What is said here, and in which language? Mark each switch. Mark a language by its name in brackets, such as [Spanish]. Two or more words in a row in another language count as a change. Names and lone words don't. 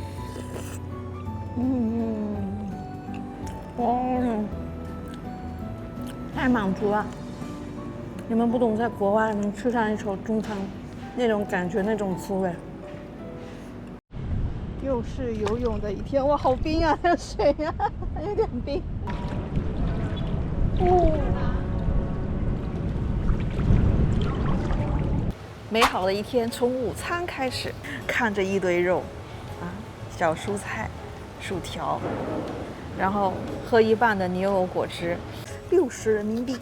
[Chinese] 太滿足了。你們不懂，在國外能吃上一口中餐，那種感覺，那種滋味。又是游泳的一天，哇，好冰啊，這個水啊，有點冰。美好的一天從午餐開始，看着一堆肉，小蔬菜、薯條，然後喝一半的牛油果汁，60人民幣。